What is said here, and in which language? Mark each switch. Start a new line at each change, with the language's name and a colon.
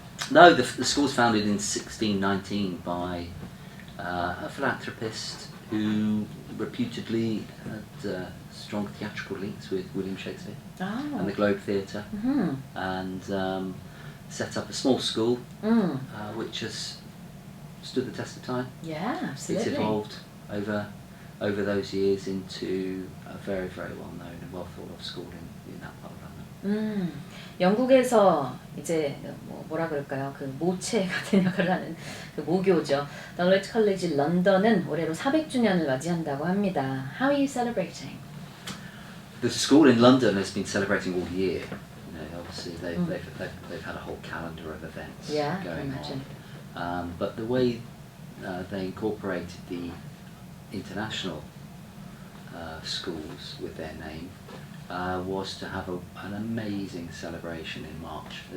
English: No, the school was founded in 1619 by a philanthropist who reputedly had strong theatrical links with William Shakespeare and the Globe Theatre, and set up a small school which has stood the test of time. Yeah, absolutely. It's evolved over those years into a very, very well-known and well-thought-of school in that part of London.
Korean: 영국에서 이제 뭐라 그럴까요? 그 모체 같은 역할을 하는 그 모교죠. Dulwich College 런던은 올해로 400주년을 맞이한다고 합니다.
English: How are you celebrating? The school in London has been celebrating all year. Obviously they've had a whole calendar of events going on. But the way they incorporated the international schools with their name was to have an amazing celebration in March.